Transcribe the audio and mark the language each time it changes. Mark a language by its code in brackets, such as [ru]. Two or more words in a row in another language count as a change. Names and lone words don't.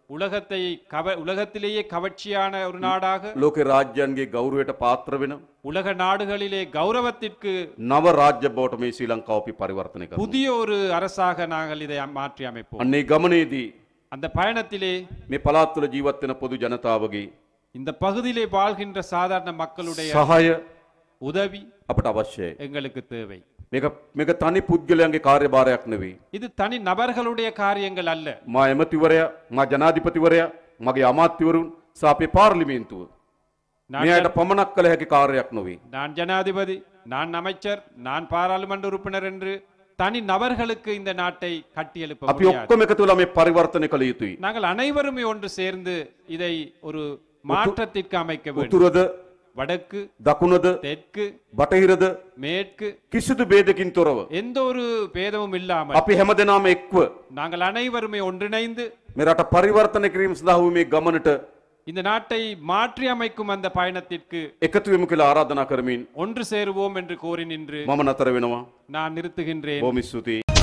[ta] உலகத்திலேயே கவர்ச்சியான ஒரு நாடாக, [si] ලෝකේ රාජ්‍යයන්ගේ ගෞරවයට පාත්‍ර වෙන [ta] உலக நாடுகளிலே கௌரவத்திற்கு [si] නව රාජ්‍ය බවට මේ ශ්‍රී ලංකාව අපි පරිවර්තනය කරනවා. [ta] புதிய ஒரு அரசாக நாங்கள் இதை மாற்றி அமைப்போம். [si] අන්නේ ගමනේදී [ta] அந்த பயணத்திலே [si] මේ පළාත් වල ජීවත් වෙන පොදු ජනතාවගේ [ta] இந்த பகுதியிலே வாழ்கின்ற சாதாரண மக்களுடைய [si] සහාය [ta] உதவி [si] අපට අවශ්‍යයි. [ta] எங்களுக்கு தேவை. [si] මේක තනි පුද්ගලයන්ගේ කාර්යභාරයක් නෙවෙයි. [ta] இது தனி நபர்களுடைய காரியங்கள் அல்ல. [si] මා එමතිවරයා, මා ජනාධිපතිවරයා, මගේ අමාත්‍යවරුන් සහ අපේ පාර්ලිමේන්තුව [ta] நான் [si] මේ අයට පමණක් කළ හැකි කාර්යයක් නොවේ. [ta] நான் ஜனாதிபதி, நான் அமைச்சர், நான் பாராளுமன்ற உறுப்பினர் என்று தனி நபர்களுக்கு இந்த நாட்டை கட்டியெழுப்ப [si] අපි [ta] முடியாது. [si] ඔක්කොම එකතු වෙලා මේ පරිවර්තනය කළ යුතුයි. [ta] நாங்கள் அனைவருமே ஒன்று சேர்ந்து இதை ஒரு மாற்றத்திற்கு அமைக்க வேண்டும். [si] උතුරද, [ta] வடக்கு, [si] දකුණද, [ta] தெற்கு, [si] බටහිරද [ta] மேற்கு [si] කිසිදු ભેදකින් තොරව [ta] எந்த ஒரு பேதமும் இல்லாமல் [si] අපි හැමදෙනාම එක්ව [ta] நாங்கள் அனைவருமே ஒன்றிணைந்து [si] මේ රට පරිවර්තනය කිරීම සඳහා වූ මේ ගමනට [ta] இந்த நாட்டை மாற்றி அமைக்கும் அந்த பயணத்திற்கு [si] එකතු වෙමු කියලා ආරාධනා කරමින් [ta] ஒன்று சேருவோம் என்று கோரி நின்று [si] මම නතර වෙනවා. [ta] நான் நிறுத்துகின்றேன். [si] බොහොම ස්තුතියි.